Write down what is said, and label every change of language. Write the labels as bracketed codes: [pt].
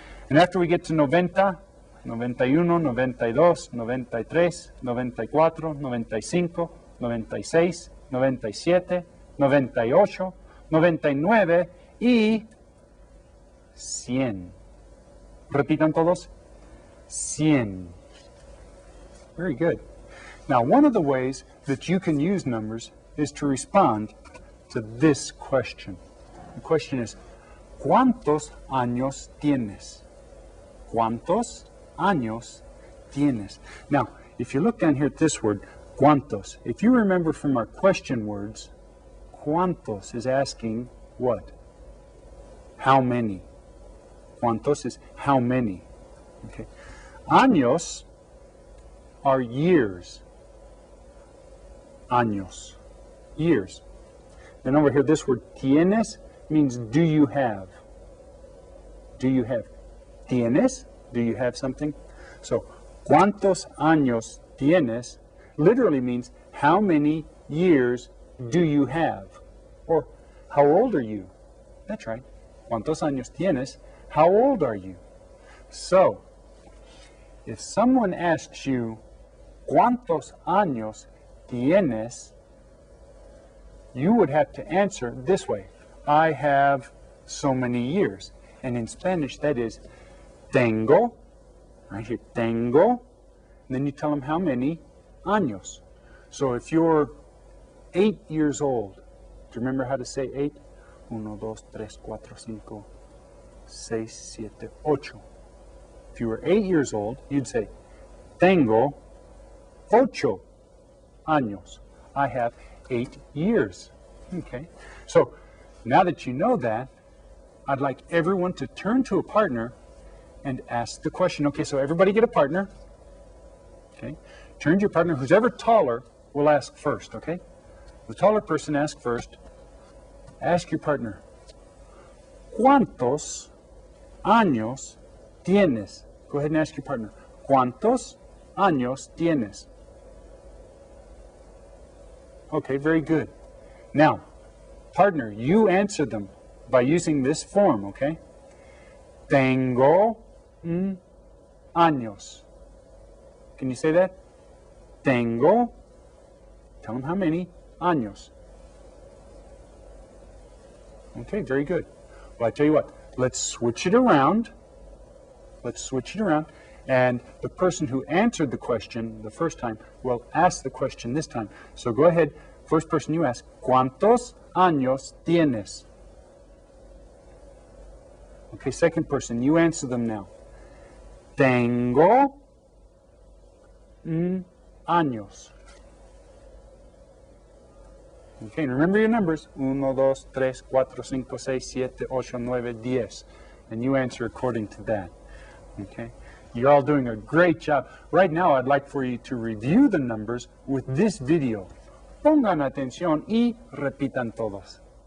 [en] And after we get to 90, 91, 92, 93, 94, 95, 96, 97, 98, 99 y 100. [es] Repitan todos. [en] 100. Very good. Now, one of the ways that you can use numbers is to respond to this question. The question is, [es] ¿cuántos años tienes? ¿Cuántos años tienes? [en] Now, if you look down here at this word, ¿cuántos? If you remember from our question words, ¿cuántos is asking what? How many? ¿Cuántos is how many? Okay. Años are years. Años. Years. Then over here, this word tienes means do you have? Do you have? Tienes? Do you have something? So, [es] ¿cuántos años tienes? [en] Literally means how many years do you have? Or how old are you? That's right. [es] ¿Cuántos años tienes? [en] How old are you? So, if someone asks you, [es] ¿cuántos años tienes? [en] You would have to answer this way. I have so many years. And in Spanish, that is tengo, right here, tengo. And then you tell them how many años. So if you're 8 years old, do you remember how to say 8? 1, 2, 3, 4, 5, 6, 7, 8. If you were 8 years old, you'd say, [es] tengo 8 años. [en] I have 8 years. Okay, so now that you know that, I'd like everyone to turn to a partner and ask the question. Okay, so everybody get a partner. Okay, turn to your partner. Who's ever taller will ask first, okay? The taller person asks first. Ask your partner, [es] ¿cuántos años tienes? [en] Go ahead and ask your partner, [es] ¿cuántos años tienes? [en] Okay, very good. Now, partner, you answer them by using this form, okay? [es] Tengo años. [en] Can you say that? Tengo, tell them how many, años. Okay, very good. Well, I tell you what, let's switch it around. Let's switch it around. And the person who answered the question the first time will ask the question this time. So go ahead, first person you ask, [es] ¿cuántos años tienes? [en] Okay, second person, you answer them now. [es] Tengo años. [en] Okay, and remember your numbers. 1, 2, 3, 4, 5, 6, 7, 8, 9, 10. And you answer according to that. Okay? You're all doing a great job. Right now, I'd like for you to review the numbers with this video. [es] Pongan atención y repitan todos.